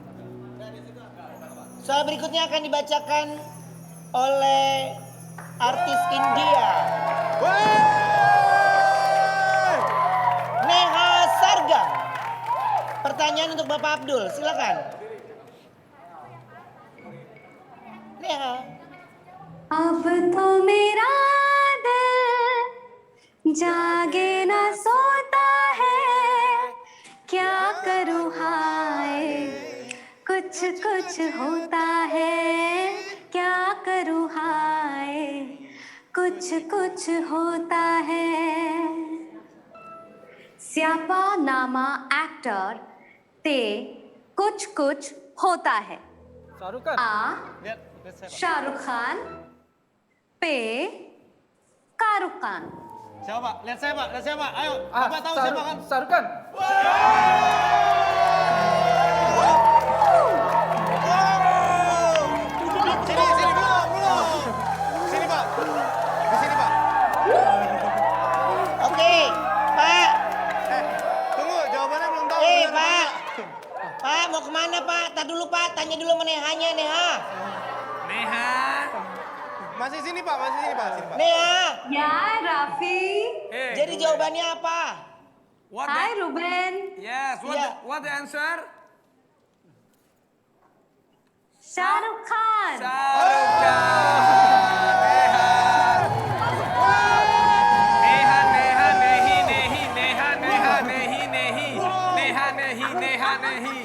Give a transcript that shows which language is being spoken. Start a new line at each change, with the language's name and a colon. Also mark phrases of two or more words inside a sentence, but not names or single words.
Indonesian: Soal berikutnya akan dibacakan oleh artis India. Neha Sargam. Pertanyaan untuk Bapak Abdul, silakan. Neha.
Hindi: अब तो मेरा दिल जागे ना सोता है क्या करूँ हाय कुछ कुछ होता है क्या करूँ हाय कुछ कुछ होता है
Indonesian: Siapa nama aktor
Hindi: ते कुछ कुछ होता है A. शाहरुख खान P.
Indonesian: Shahrukh Khan. Siapa, Pak? Lihat saya, Pak. Ayo, Bapak tahu siapa kan? Sarukan. Sini, belum. Sini, Pak. Di sini, Pak. Oke, Pak. Tunggu, jawabannya belum tahu. Eh, Benar, Pak. Pak, mau kemana Pak? Tar dulu Pak, tanya dulu sama Nehanya, Neha. Neha. Masih sini, Pak. Sini, Pak. Neha. Ya, Raffi. Jadi jawabannya apa? What Hai, Ruben.
English: Yes, what the answer? Shahrukh Khan. Shahrukh Khan. Nehi.